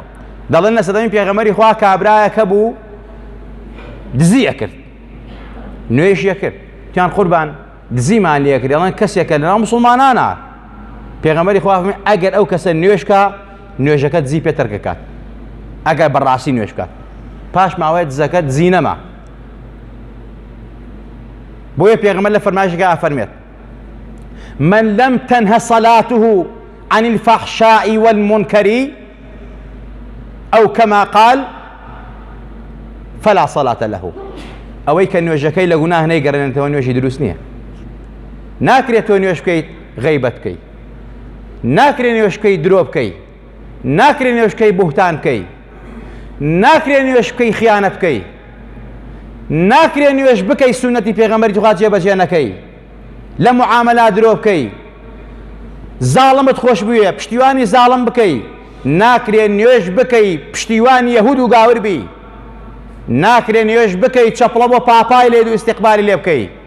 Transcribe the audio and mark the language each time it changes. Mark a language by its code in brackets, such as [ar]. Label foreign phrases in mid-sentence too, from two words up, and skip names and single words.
[ckb] دەڵێن لە سەردەمی پێغەمبەری خوا کابرایەکە بوو دزی ئەکرد، نوێژی ئەکرد، تیان قوربان دزیمان لێ کرد، دەڵێن کەسێکە لەناو موسڵمانانە. پێغەمبەری خوا فەرمووی ئەگەر ئەو کەسە نوێژکە نوێژەکە دزی پێ تەرکەکات، ئەگەر بەڕاستی نوێژ بکات، پاش ماوەیە دزەکە دزی نەما. بۆیە پێغەمبەر لە فەرمایشێکە فەرمێت [ar] من لم تنه صلاته عن الفحشاء والمنكر أو كما قال فلا صلاة له. [ckb] ئەوەی کە نوێژەکەی لە گوناه نەیگەڕێنێتەوە نوێژی دروست نییە. ناکرێت تۆ نوێژ بکەیت غەیبەت بکەیت، ناکرێ نوێژ بکەی درۆ بکەی، ناکرێ نوێژ بکەی بوهتان بکەی، ناکرێ نوێژ بکەی خیانەت بکەی، ناکرێ نوێژ بکەی سونەتی پێغەمبەری خوا جێبەجێ نەکەی، لە معامەلا درۆ بکەی، زاڵمت خۆش بوویە پشتیوانی زاڵم بکەی، ناکرێ نوێژ بکەی پشتیوانی یەهود و گاور بی، ناکرێ نوێژ بکەی چەپڵە بۆ پاپای لێ و ئیستیقبالی لێ بکەی،